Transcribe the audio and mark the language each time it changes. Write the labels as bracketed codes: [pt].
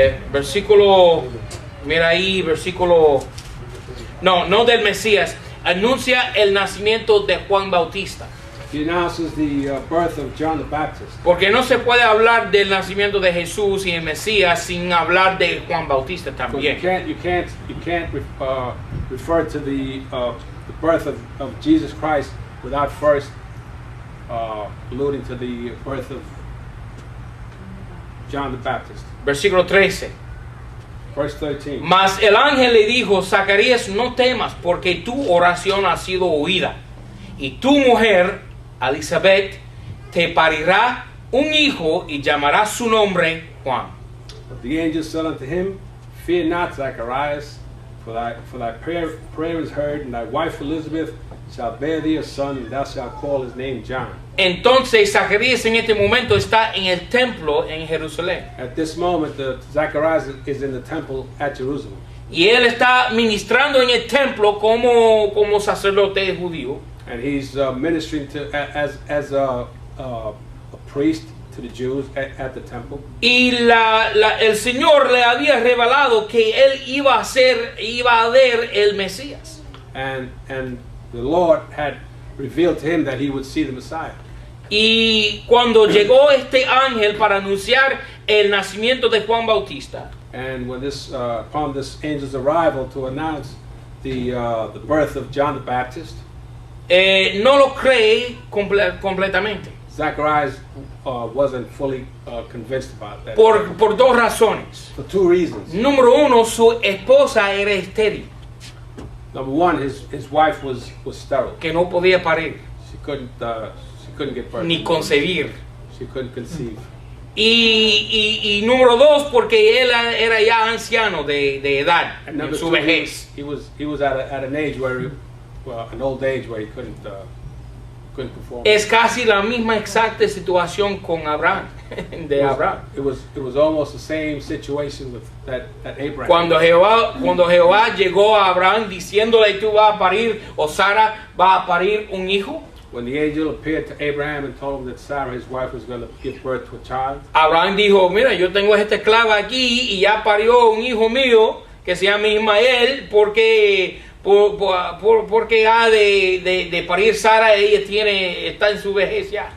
[es] Versículo, mira ahí, versículo, no del Mesías, anuncia el nacimiento de Juan Bautista. [en] He announces the birth of John the Baptist. [es] Porque no se puede hablar del nacimiento de Jesús y el Mesías sin hablar de Juan Bautista [en] But [es] también. [en] you can't refer to the birth of Jesus Christ without first alluding to the birth of John the Baptist. [es] Versículo 13. [en] Verse 13. [es] Mas el ángel le dijo, Zacarías, no temas, porque tu oración ha sido oída, y tu mujer, Elizabeth, te parirá un hijo y llamará su nombre Juan. [en] But the angel said unto him, Fear not, Zacharias, for thy prayer is heard, and thy wife Elizabeth shall bear thee a son, and thou shalt call his name John. [es] Entonces Zacarías en este momento está en el templo en Jerusalén. [en] At this moment, Zacharias is in the temple at Jerusalem. [es] Y él está ministrando en el templo como sacerdote judío. [en] And he's ministering as a priest to the Jews at the temple. [es] Y el Señor le había revelado que él iba a ver el Mesías. [en] And the Lord had revealed to him that he would see the Messiah. [es] Y cuando llegó este ángel para anunciar el nacimiento de Juan Bautista, [en] And when upon this angel's arrival to announce the birth of John the Baptist, [es] no lo cree completamente. [en] Zacharias wasn't fully convinced about that. [es] Por dos razones. [en] For two reasons. [es] Número uno, su esposa era estéril, [en] Number one, his wife was sterile. [es] que no podía parir [en] She couldn't give birth. [es] ni concebir. [en] She couldn't conceive. [es] Y número dos, porque él era ya anciano de edad, [en] And [es] en [en] number [es] su [en] two, [es] vejez. [en] he was at an age where an old age where he couldn't perform. [es] Es casi la misma exacta situación con Abraham, de Abraham. [en] It was almost the same situation with that Abraham. [es] Cuando Jehová llegó a Abraham diciéndole, tú vas a parir, o Sara va a parir un hijo, [en] When the angel appeared to Abraham and told him that Sarah, his wife, was going to give birth to a child, [es] Abraham dijo, mira, yo tengo esta esclava aquí y ya parió un hijo mío que se llama Ismael, porque ha de parir Sara, está en su vejez ya.